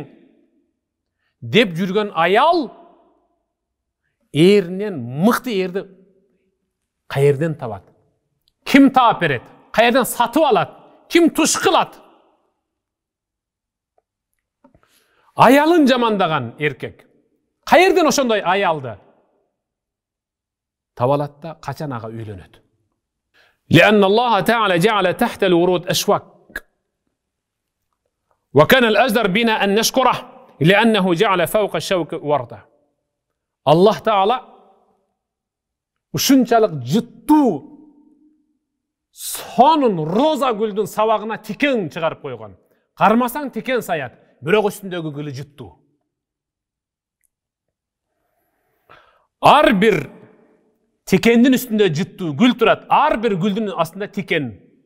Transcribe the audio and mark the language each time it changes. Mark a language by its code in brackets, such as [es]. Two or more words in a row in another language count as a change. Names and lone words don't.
[ky] Деп жүргөн аял эринен мыкты эрди каерден табат? Ким таап берет? Каерден сатып алат? Ким туш кылат? Аялын жамандаган эркек каерден ошондой аялды таба алат да качан ага үйлөнөт? [ar] لأن الله تعالى جعل تحت الورود أشواك وكان الأجدر بنا أن نشكره لأنه جعل فوق الشوك وردة. [ky] Allah Taala ушунчалык жыттуу сонун роза гүлдүн сабагына тикен чыгарып койгон. Кармасаң тикен саят, бирок үстүндөгү гүлү жыттуу. Ар бир тикендин үстүндө жыттуу гүл турат, ар бир гүлдүн астында тикен.